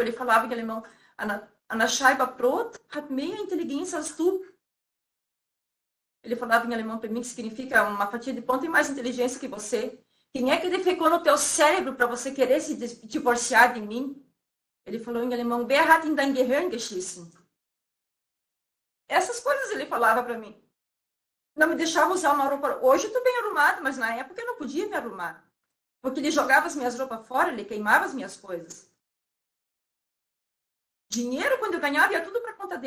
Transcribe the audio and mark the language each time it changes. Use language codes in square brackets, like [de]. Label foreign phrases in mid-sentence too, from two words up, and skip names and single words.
[pt] Ele falava em alemão, [de] "Eine Scheibe Brot hat mehr Intelligenz als du." [pt] Ele falava em alemão para mim, que significa uma fatia de pão tem mais inteligência que você. Quem é que defecou no teu cérebro para você querer se divorciar de mim? Ele falou em alemão, [de] "Wer hat in dein Gehirn geschissen?" [pt] Essas coisas ele falava para mim. Não me deixava usar uma roupa. Hoje eu estou bem arrumada, mas na época eu não podia me arrumar. Porque ele jogava as minhas roupas fora, ele queimava as minhas coisas. Dinheiro, quando eu ganhava, ia tudo para conta dele.